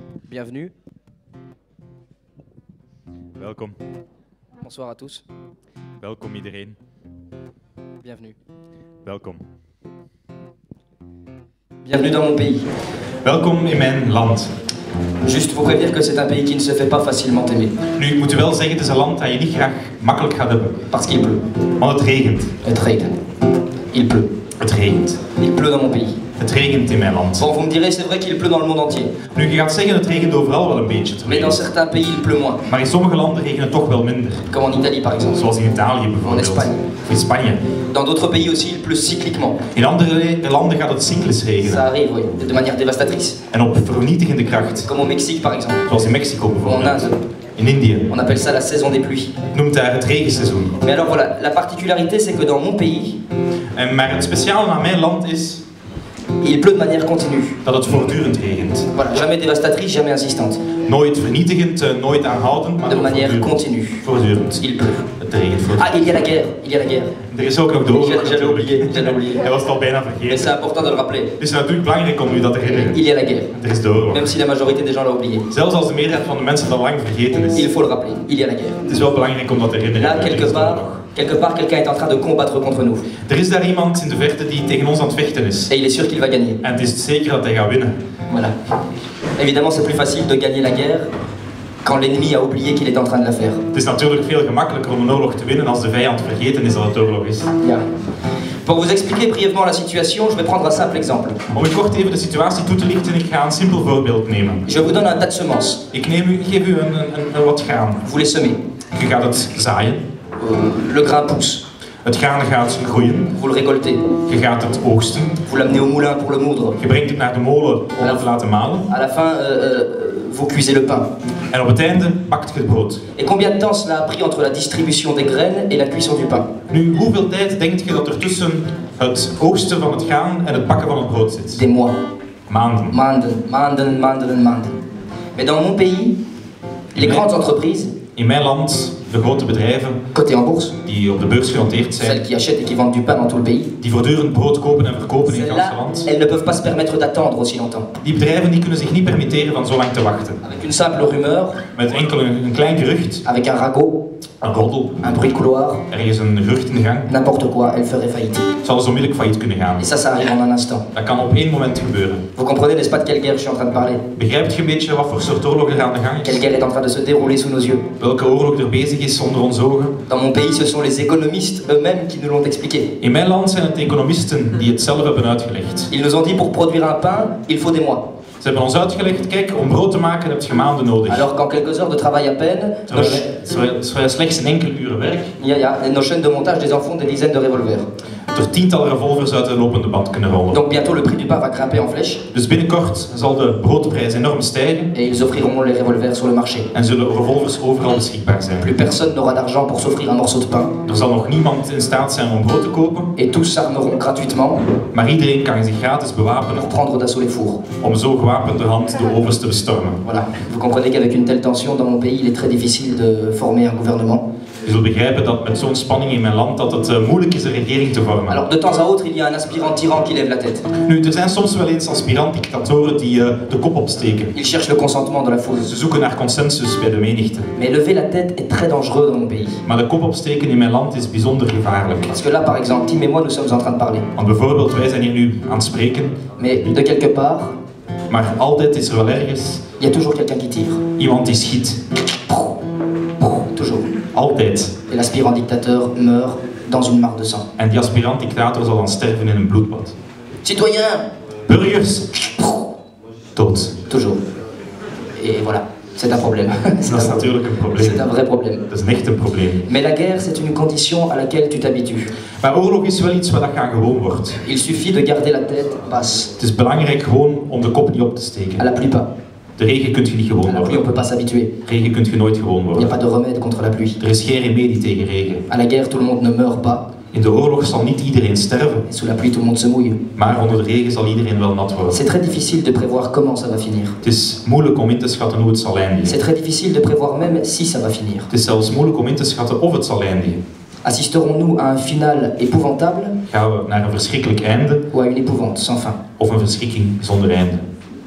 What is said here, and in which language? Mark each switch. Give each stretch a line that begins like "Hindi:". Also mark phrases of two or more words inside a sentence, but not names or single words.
French: Bienvenue.
Dutch: Welkom.
French: Bonsoir à tous.
Dutch: Welkom iedereen.
French: Bienvenue.
Dutch: Welkom.
French: Bienvenue dans mon pays.
Dutch: Welkom in mijn land.
French: Juste vous prévenir que c'est un pays qui ne se fait pas facilement aimer.
Dutch: Nu, ik moet u wel zeggen, het is een land dat je niet graag makkelijk gaat hebben.
French: Parce qu'il pleut.
Dutch: Want het regent. Het regent.
French: Il pleut.
Dutch: Het regent.
French: Il pleut dans mon pays.
Dutch: Het regent in mijn land.
French: Bon, vous me direz, c'est vrai qu'il pleut dans le monde entier.
Dutch: Nu, je gaat zeggen, het regent overal wel een beetje.
French: Mais dans certains pays, il pleut moins.
Dutch: Maar in sommige landen regent het toch wel minder.
French: Comme en Italie, par exemple.
Dutch: Zoals in Italië bijvoorbeeld. En Spanje. Of in Spanje.
French: Dans d'autres pays aussi, il pleut cycliquement.
Dutch: In andere landen gaat het cyclisch
French: Ça
Dutch: regenen.
French: arrive, oui, de manière dévastatrice.
Dutch: En op vernietigende kracht.
French: Comme au Mexique, par exemple.
Dutch: Zoals in Mexico
French: Ou en
Dutch: bijvoorbeeld.
French: Inde.
Dutch: In Indië.
French: On appelle ça la saison des pluies.
Dutch: Noemt daar het regenseizoen.
French: Mais alors voilà, la particularité, c'est que dans mon pays,
Dutch: Maar het speciale aan mijn land is
French: il pleut de manière continue.
Dutch: dat het voortdurend regent.
French: Voilà, jamais dévastatrice, jamais insistante.
Dutch: Nooit vernietigend, nooit aanhoudend, maar
French: De manière
Dutch: voortdurend.
French: continue.
Dutch: Voortdurend.
French: Il pleut.
Dutch: Het regent voortdurend.
French: Ah, il y a la guerre, il y a la guerre.
Dutch: Er is ook nog de oorlog.
French: J'allais oublier, j'allais oublier.
Dutch: Hij was het al bijna
French: Mais
Dutch: vergeten.
French: c'est important de le rappeler.
Dutch: Het is natuurlijk belangrijk om u dat te herinneren.
French: Il y a la guerre.
Dutch: Er is de oorlog.
French: Même si la majorité des gens l'a oublié.
Dutch: Zelfs als de meerderheid van de mensen dat al lang vergeten
French: Il
Dutch: is.
French: faut le rappeler. Il y a la guerre.
Dutch: Het is wel belangrijk om dat te herinneren.
French: Là,
Dutch: Er is
French: quelque
Dutch: de
French: part,
Dutch: oorlog.
French: quelqu'un est en train de combattre contre nous.
Dutch: Er is daar iemand in de verte die tegen ons aan het vechten is.
French: Et il est sûr qu'il va gagner.
Dutch: En het is zeker dat hij gaat winnen.
French: Voilà. Évidemment, c'est plus facile de gagner la guerre quand l'ennemi a oublié qu'il est en train de la faire.
Dutch: Het is natuurlijk veel gemakkelijker om een oorlog te winnen als de vijand vergeten is dat het oorlog is.
French: Bien. Pour vous expliquer brièvement la situation, je vais prendre un simple exemple.
Dutch: Om u kort even de situatie toe te lichten, ik ga een simpel voorbeeld nemen.
French: Je vous donne un tas de semences.
Dutch: Ik geef u een wat graan.
French: Vous les semez.
Dutch: Je gaat het zaaien.
French: Le grain pousse.
Dutch: Het graan gaat groeien.
French: Vous le récoltez.
Dutch: Je gaat het oogsten.
French: Vous l'amenez au moulin pour le moudre.
Dutch: Je brengt het naar de molen om het te laten malen.
French: À la fin, vous cuisez le pain.
Dutch: En op het einde bakt je het brood.
French: Et combien de temps cela a pris entre la distribution des graines et la cuisson du pain?
Dutch: Nu, hoeveel tijd denkt je dat er tussen het oogsten van het graan en het bakken van het brood zit?
French: Des mois.
Dutch: Maanden. Maanden, maanden, maanden, maanden.
French: Mais dans mon pays, les grandes entreprises,
Dutch: In mijn land, de grote bedrijven
French: cotées en bourse,
Dutch: die op de beurs genoteerd zijn,
French: celles qui achètent et qui vendent du pain dans tout le pays,
Dutch: die voortdurend brood kopen en verkopen in het
French: celles-là,
Dutch: ganse land,
French: elles ne peuvent pas se permettre d'attendre aussi longtemps.
Dutch: die bedrijven die kunnen zich niet permitteren van zo lang te wachten.
French: Avec une simple rumeur,
Dutch: Met enkel een klein gerucht,
French: avec un ragot,
Dutch: een roddel,
French: un bruit de couloir,
Dutch: ergens een gerucht in de gang,
French: n'importe quoi, elles feraient faillite.
Dutch: zal ze onmiddellijk failliet kunnen gaan.
French: Et ça arrive en un instant.
Dutch: Dat kan op één moment gebeuren.
French: Vous comprenez, n'est-ce pas, de quelle guerre je suis en train de parler?
Dutch: Begrijpt je een beetje wat voor soort oorlog er aan de gang
French: Quelle
Dutch: is?
French: guerre est en train de se dérouler sous nos yeux?
Dutch: Welke oorlog er bezig is onder onze ogen?
French: Dans mon pays, ce sont les économistes eux-mêmes qui nous l'ont expliqué.
Dutch: In mijn land zijn het economisten die het zelf hebben uitgelegd.
French: Ils nous ont dit, pour produire un pain, il faut des mois.
Dutch: Ze hebben ons uitgelegd, kijk, om brood te maken heb je maanden nodig.
French: Alors qu'en quelques heures de travail à peine,
Dutch: Terwijl slechts een enkele uren werk,
French: nos chaînes de montage des enfants des dizaines de revolvers.
Dutch: er tientallen revolvers uit de lopende band kunnen rollen.
French: Donc bientôt le prix du pain va grimper en flèche
Dutch: Dus binnenkort zal de broodprijs enorm stijgen
French: et ils offriront les revolvers sur le marché.
Dutch: en zullen revolvers overal beschikbaar zijn.
French: Plus personne n'aura d'argent pour s'offrir un morceau de pain.
Dutch: Er zal nog niemand in staat zijn om brood te kopen,
French: Et tous s'armeront gratuitement
Dutch: maar iedereen kan zich gratis bewapenen
French: pour prendre d'assaut les fours.
Dutch: om zo gewapenderhand de ovens te bestormen.
French: Voilà. Vous comprenez qu'avec une telle tension dans mon pays, il est très difficile de former un gouvernement.
Dutch: Je zult begrijpen dat met zo'n spanning in mijn land dat het moeilijk is een regering te vormen.
French: Alors de temps à autre, il y a un aspirant tyran qui lève la tête.
Dutch: Nu, er zijn soms wel eens aspirant-dictatoren die de kop opsteken.
French: Il cherche le consentement de la foule.
Dutch: Ze zoeken naar consensus bij de menigte.
French: Mais lever la tête est très dangereux dans mon pays.
Dutch: Maar de kop opsteken in mijn land is bijzonder gevaarlijk.
French: Parce que là, par exemple, Tim et moi, nous sommes en train de parler.
Dutch: Want bijvoorbeeld, wij zijn hier nu aan het spreken,
French: Mais de quelque part,
Dutch: maar altijd is er wel ergens
French: il y a toujours quelqu'un qui tire.
Dutch: iemand die schiet.
French: Toujours.
Dutch: Altijd.
French: Et l'aspirant dictateur meurt dans une mare de sang.
Dutch: En die aspirant-dictator zal dan sterven in een bloedbad.
French: Citoyens!
Dutch: Burgers! Dood.
French: Toujours. Et voilà, c'est un problème.
Dutch: Dat is natuurlijk een probleem.
French: C'est un vrai problème.
Dutch: Dat is echt een probleem.
French: Mais la guerre, c'est une condition à laquelle tu t'habitues.
Dutch: Maar oorlog is wel iets wat aan gewoon wordt.
French: Il suffit de garder la tête basse.
Dutch: Het is belangrijk gewoon om de kop niet op te steken.
French: À la pluie pas.
Dutch: De regen kun je niet
French: À
Dutch: gewoon
French: la pluie, on
Dutch: worden.
French: peut pas s'habituer.
Dutch: Regen kun je nooit gewoon
French: Il n'y a
Dutch: worden.
French: pas de remède contre la pluie.
Dutch: Er is geen remedie tegen regen.
French: À la guerre, tout le monde ne meurt pas.
Dutch: In de oorlog zal niet iedereen sterven,
French: Et sous la pluie, tout le monde se mouille.
Dutch: maar onder de regen zal iedereen wel nat worden.
French: C'est très difficile de prévoir comment ça va finir.
Dutch: Het is moeilijk om in te schatten hoe het zal eindigen.
French: C'est très difficile de prévoir même si ça va finir.
Dutch: Het is zelfs moeilijk om in te schatten of het zal eindigen.
French: Assisterons-nous à un final épouvantable
Dutch: Gaan we naar een verschrikkelijk einde
French: ou à une épouvante sans fin?
Dutch: of een verschrikking zonder einde?